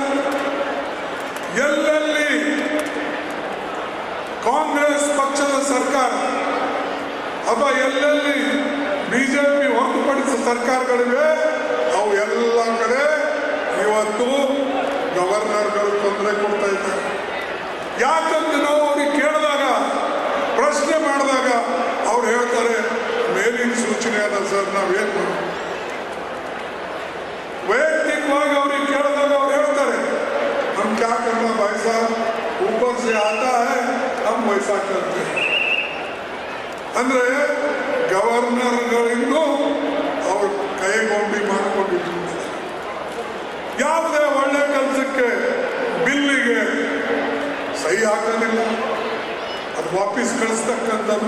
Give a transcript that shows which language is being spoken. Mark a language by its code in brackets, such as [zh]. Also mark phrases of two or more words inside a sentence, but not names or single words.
[kn] ಎಲ್ಲೆಲ್ಲಿ ಕಾಂಗ್ರೆಸ್ ಪಕ್ಷದ ಸರ್ಕಾರ ಅಥವಾ ಎಲ್ಲೆಲ್ಲಿ ಬಿಜೆಪಿ ಹೊರತುಪಡಿಸಿದ ಸರ್ಕಾರಗಳಿವೆ ಅವು ಎಲ್ಲ ಕಡೆ ಇವತ್ತು ಗವರ್ನರ್ಗಳು ತೊಂದರೆ ಕೊಡ್ತಾ ಇದ್ದಾರೆ. ಯಾಕಂದ್ರೆ ನಾವು ಅವ್ರಿಗೆ ಕೇಳಿದಾಗ, ಪ್ರಶ್ನೆ ಮಾಡಿದಾಗ ಅವ್ರು ಹೇಳ್ತಾರೆ, ಮೇಲಿನ ಸೂಚನೆ ಅದ ಸರ್, ನಾವೇನು ಮಾಡೋದು. ವೈಯಕ್ತಿಕವಾಗಿ ಅವ್ರಿಗೆ ಕೇಳಿದಾಗ ಅವ್ರು [hi] ऐसा ऊपर से आता है, हम वैसा करते हैं. [kn] ಅಂದ್ರೆ ಗವರ್ನರ್ಗಳಿಂದ ಅವ್ರು ಕೈಗೊಂಬಿ ಮಾಡಿಕೊಂಡಿದ್ದಾರೆ. ಯಾವುದೇ ಒಳ್ಳೆ ಕೆಲಸಕ್ಕೆ ಬಿಲ್ಲಿಗೆ ಸಹಿ ಹಾಕೋದಿಲ್ಲ, ಅದು ವಾಪಸ್ ಕಳಿಸ್ತಕ್ಕಂಥದ್ದು.